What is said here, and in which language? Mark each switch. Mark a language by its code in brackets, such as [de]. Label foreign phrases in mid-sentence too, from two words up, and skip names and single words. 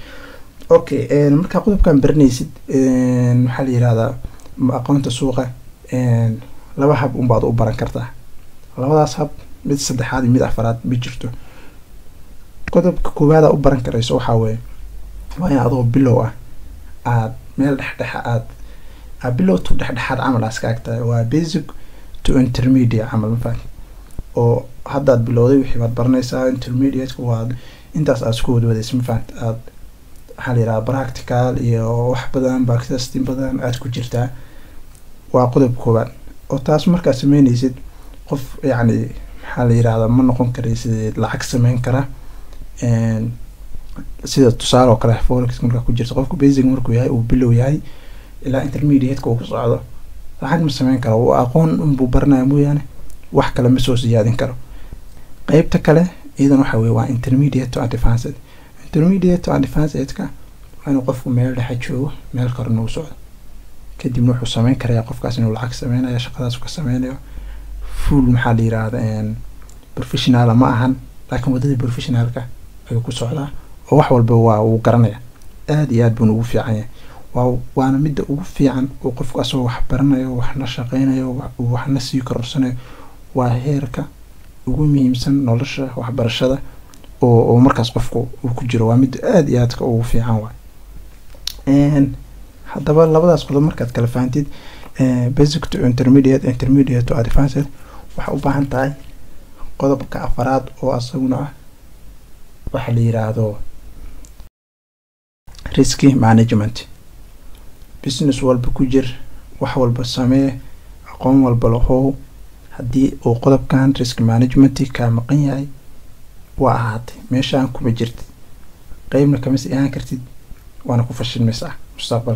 [so] okay, markaa qodobkan baranaysid maxaa la yiraahdaa aqoonta suuqa, laba hab unbaad u baran kartaa. labadaas hab mid saddexaad iyo mid afaraad ma jirto. qodobka koowaad u baran karayso waxaa weeye waa in adoo bilow ah aad meel dhexdhexa aad bilow to dhexdhexaad camal aad iska agtahay. waa [en] basic to intermediate [so] camal ma fahan, oo haddaad bilowday wixii baad baranaysaa. intermediate-ka waa intaas aad isku wadwadaysa ma fahan, aad waxaa la yiraahdaa practical iyo wax badan backtesting badan aad ku jirtaa. waa qodob koowaad oo taas markaad sameynaysid qof yacni maxaa la yiraahdaa ma noqon karaysid lacag sameyn kara. sida tusaale oo kale forex markaa ku jirta, qofku basic markuu yahay uu bilow yahay ilaa intermediate-ka uu ku socdo lacag ma sameyn karo. waa aqoon unbuu baranaya mooyaane wax kale ma soo siyaadin karo. qeybta kale iyadan waxa weye waa [en] intermediate to advanced. intermediate to advanced-ka [so] waa inuu qofku meel dhexe joogo, meel korna u socdo, kadibna wuxuu sameyn karayaa qofkaas inuu lacag sameynayo, shaqadaas ka sameynayo full maxaa la yiraahdaa professional ma ahan, laakiin wadadii professionalka ayuu ku socdaa oo wax walba waa uu garanaya. aad iyo aad buu ugu fiican yahay. waana midda ugu fiican oo qofku asoo wax baranayo, waxna shaqeynayo, waxna sii korsanayo. waa heerka ugu muhiimsan nolosha waxbarashada oo markaas qofku uu ku jiro. waa mid aad iyo aad ugu fiican waay. haddaba labadaas qodob markaad kala fahantid, [en] basic to intermediate, intermediate to advanced, [so] waxaa u baahan tahay qodobka afaraad oo asaguna ah waxa la yiraahdo [en] risk management. [so] business walba ku jir, wax walba samee, aqoon walba lahow, haddii uu qodobkan [en] risk management [so] ka maqan yahay waa ahaatay meeshaan kuma jirtid, qeybna kama sii ahaan kartid, waana ku fashilmaysaa mustaqbalka.